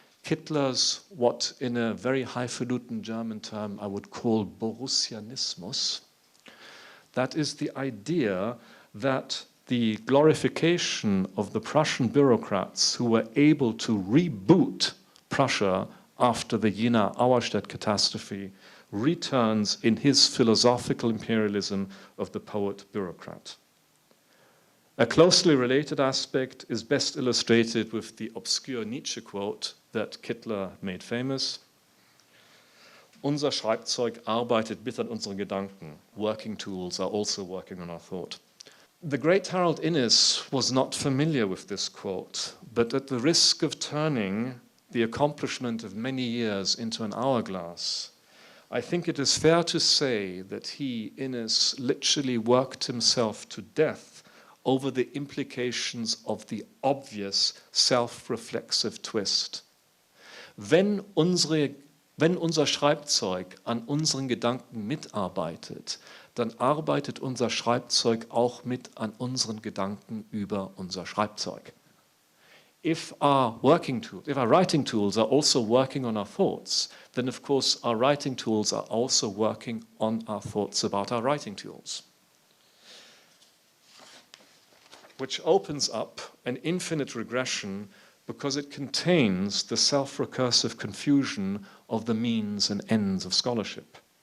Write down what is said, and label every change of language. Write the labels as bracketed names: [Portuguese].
[English] Kittler's, what in a very highfalutin German term I would call Borussianismus, that is the idea that the glorification of the Prussian bureaucrats who were able to reboot Prussia after the Jena-Auerstedt catastrophe returns in his philosophical imperialism of the poet-bureaucrat. A closely related aspect is best illustrated with the obscure Nietzsche quote that Kittler made famous. [German] Unser Schreibzeug arbeitet mit an unseren Gedanken. [English] Working tools are also working on our thought. The great Harold Innis was not familiar with this quote, but at the risk of turning the accomplishment of many years into an hourglass, I think it is fair to say that he, Innis, literally worked himself to death over the implications of the obvious self-reflexive twist. [German] Wenn unser Schreibzeug an unseren Gedanken mitarbeitet, dann arbeitet unser Schreibzeug auch mit an unseren Gedanken über unser Schreibzeug. [English] If our writing tools are also working on our thoughts, then of course our writing tools are also working on our thoughts about our writing tools. Which opens up an infinite regression because it contains the self-recursive confusion of the means and ends of scholarship.